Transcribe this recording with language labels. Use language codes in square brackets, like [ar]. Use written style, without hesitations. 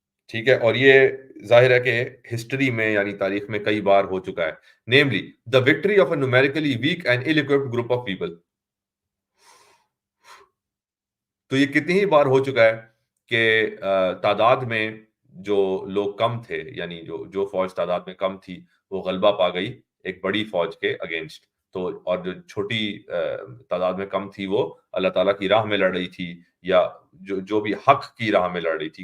[ur] ٹھیک ہے، اور یہ ظاہر ہے کہ ہسٹری میں یعنی تاریخ میں کئی بار ہو چکا ہے. [en] Namely the victory of a numerically weak and ill-equipped group of people. [ur] تو یہ کتنی ہی بار ہو چکا ہے کہ تعداد میں جو لوگ کم تھے، یعنی جو فوج تعداد میں کم تھی، وہ غلبہ پا گئی ایک بڑی فوج کے اگینسٹ. تو اور جو چھوٹی تعداد میں کم تھی وہ اللہ تعالیٰ کی راہ میں لڑ رہی تھی، یا جو بھی حق کی راہ میں لڑ رہی تھی.